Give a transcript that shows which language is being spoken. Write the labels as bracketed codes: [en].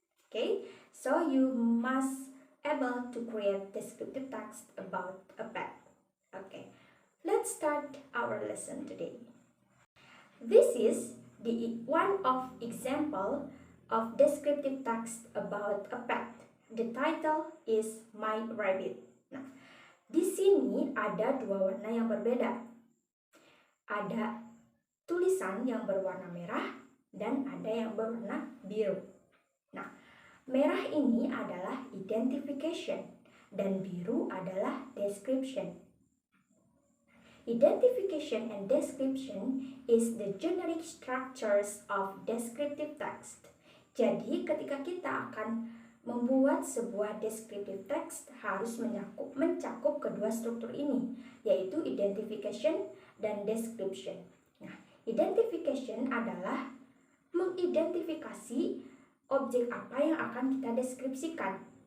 [en] Okay, so you must able to create descriptive text about a pet. Okay, let's start our lesson today. This is the one of example of descriptive text about a pet. The title is My Rabbit. [id] Nah, di sini ada dua warna yang berbeda. Ada tulisan yang berwarna merah dan ada yang berwarna biru. Nah, merah ini adalah identification dan biru adalah description. [en] Identification and description is the generic structures of descriptive text. [id] Jadi, ketika kita akan membuat sebuah descriptive text harus mencakup kedua struktur ini, yaitu identification dan description. Nah, identification adalah mengidentifikasi objek apa yang akan kita deskripsikan.